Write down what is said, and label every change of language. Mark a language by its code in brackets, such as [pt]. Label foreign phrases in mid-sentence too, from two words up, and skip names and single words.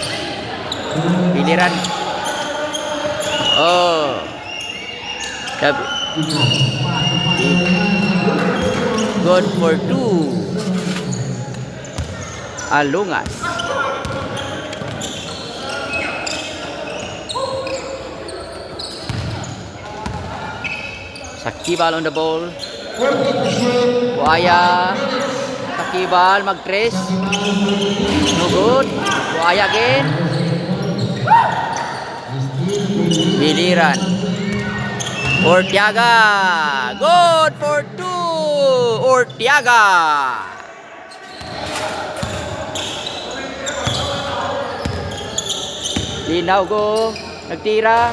[en] Biliran. Oh. Good for 2. Alungas. Sakibal on the ball. [tl] Buaya. Sakibal mag-tres. [en] No good. Buaya again. Biliran. Ortiaga. Good for 2. Ortiaga. Linaugo. [tl] Nagtira.